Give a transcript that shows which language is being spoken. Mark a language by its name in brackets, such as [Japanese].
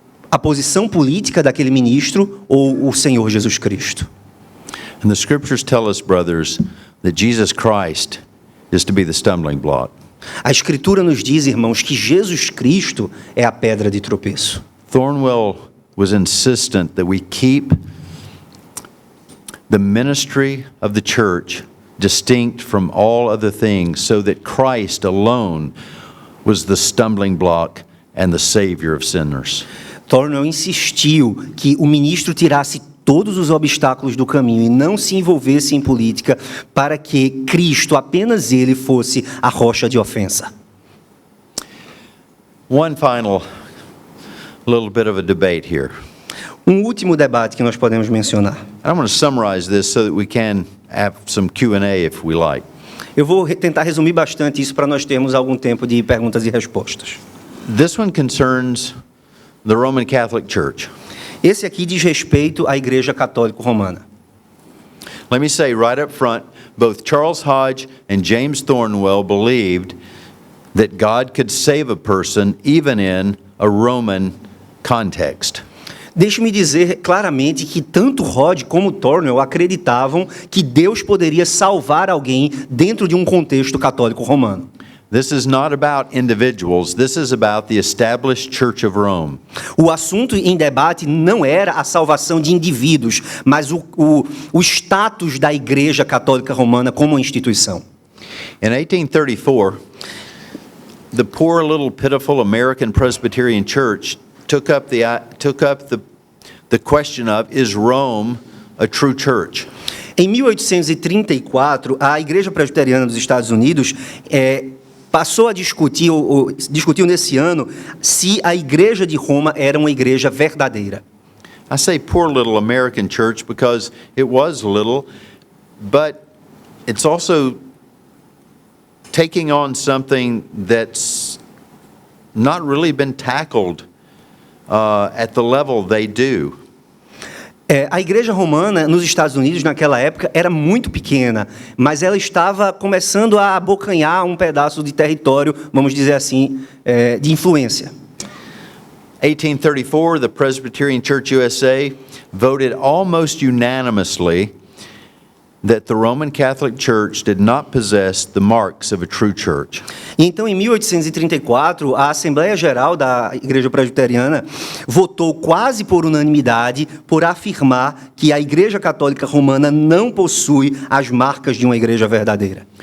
[Portuguese] A posição política daquele ministro ou o Senhor Jesus Cristo? [English] And the scriptures tell us, brothers, that Jesus Christ is to be the stumbling block. [Portuguese] A Escritura nos diz, irmãos, que Jesus Cristo é a pedra de tropeço. [English] Thornwell was insistent that we keep the ministry of the church distinct from all other things so that Christ alone was the stumbling block and the savior of sinners. [Portuguese] Thornwell insistiu que o ministro tirasse todos os obstáculos do caminho e não se envolvesse em política para que Cristo, apenas ele, fosse a rocha de ofensa. [English] One final little bit of a debate here. [Portuguese] Último debate que nós podemos mencionar. [English] I'm going to summarize this so that we can have some Q&A if we like. [Portuguese] Eu vou tentar resumir bastante isso para nós termos algum tempo de perguntas e respostas. [English] This one concerns the Roman Catholic Church. [Portuguese] Esse aqui diz respeito à Igreja Católica Romana. [English] Let me say right up front, both Charles Hodge and James Thornwell believed that God could save a person even in a Roman context. [Portuguese] Deixe-me dizer claramente que tanto Hodge como Thornwell acreditavam que Deus poderia salvar alguém dentro de um contexto católico romano. [English] This is not about individuals, this is about the established Church of Rome. [Portuguese] O assunto em debate não era a salvação de indivíduos, mas o status da Igreja Católica Romana como instituição. [English] In 1834, the poor little pitiful American Presbyterian Church took up the question of, is Rome a true church? [Portuguese] Em 1834, a Igreja Presbiteriana dos Estados Unidos passou a discutiu nesse ano se a Igreja de Roma era uma igreja verdadeira. [English] I say poor little American church because it was little, but it's also taking on something that's not really been tackled at the level they do. [Portuguese] A Igreja Romana nos Estados Unidos naquela época era muito pequena, mas ela estava começando a abocanhar um pedaço de território, vamos dizer assim, de influência. [English] 1834, the Presbyterian Church USA voted almost unanimously that the Roman Catholic Church did not possess the marks of a true church. [Portuguese] E então, em 1834, a Assembleia Geral da Igreja Presbiteriana votou quase por unanimidade por afirmar que a Igreja Católica Romana não possui as marcas de uma igreja verdadeira.